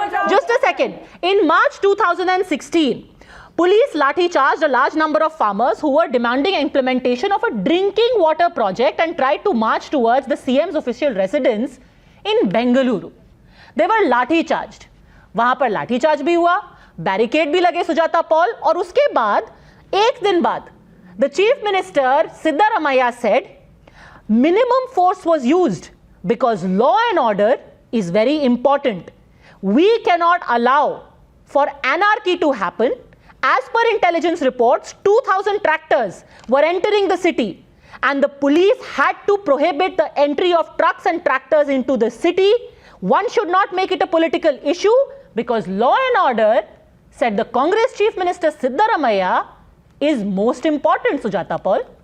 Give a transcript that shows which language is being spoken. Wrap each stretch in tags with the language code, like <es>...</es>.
<en>Just a second. In March 2016, police lathi charged a large number of farmers who were demanding implementation of a drinking water project and tried to march towards the CM's official residence in Bengaluru. They were lathi charged,</en> <hi>वहां पर लाठी charge भी हुआ, barricade भी लगे</hi> <en>Sujata Paul,</en> <hi>और उसके बाद एक दिन बाद</hi> <en>The chief minister Siddaramaiah said minimum force was used because law and order is very important. We cannot allow for anarchy to happen. As per intelligence reports, 2,000 tractors were entering the city and the police had to prohibit the entry of trucks and tractors into the city. One should not make it a political issue because law and order, said the Congress Chief Minister Siddaramaiah, is most important, Sujata Paul.</en>